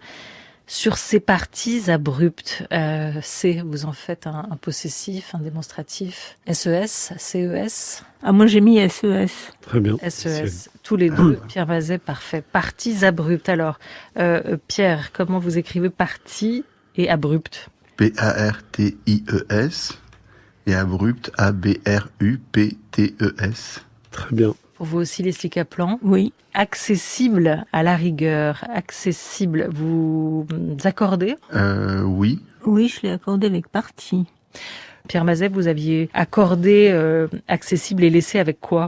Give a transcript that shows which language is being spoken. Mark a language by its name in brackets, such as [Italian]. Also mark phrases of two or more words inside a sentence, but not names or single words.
[French] Sur ces parties abruptes, C, vous en faites un possessif, un démonstratif, S-E-S, C-E-S, Ah, moi, j'ai mis S-E-S. Très bien. S-E-S, tous les deux, Pierre Mazet, parfait. Parties abruptes, alors, Pierre, comment vous écrivez partie et abrupte? P-A-R-T-I-E-S et abrupt, A-B-R-U-P-T-E-S. Très bien. Pour vous aussi, Leslie Kaplan. Oui. Accessible à la rigueur, accessible, vous accordez? Oui. Oui, je l'ai accordé avec partie. Pierre Mazet, vous aviez accordé accessible et laissé avec quoi?